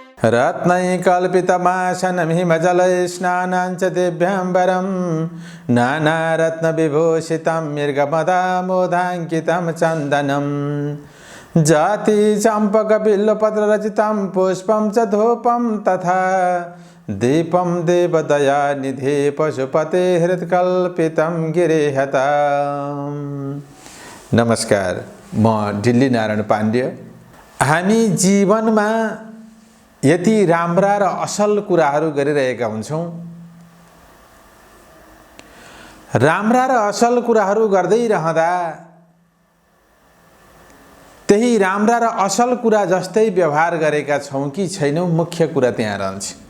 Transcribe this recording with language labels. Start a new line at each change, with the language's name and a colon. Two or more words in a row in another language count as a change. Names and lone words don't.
Sanskrit: रत्नैकल्पितमासनं हिमजलस्नानाञ्च दिव्याम्बरं नानारत्नविभूषितं मृगमदामोदाङ्कितं चन्दनं जाति चम्पकबिल्वपत्ररचितं पुष्पं च धूपं तथा दीपं देवदयानिधे पशुपते हृत्कल्पितं गिरिहता।
Nepali: नमस्कार, म डिल्ली नारायण पाण्डे। हामी जीवनमा यति राम्रा र असल कुराहरू गरिरहेका हुन्छौँ। राम्रा र असल कुराहरू गर्दै रहँदा त्यही राम्रा र असल कुरा जस्तै व्यवहार गरेका छौँ कि छैनौँ, मुख्य कुरा त्यहाँ रहन्छ।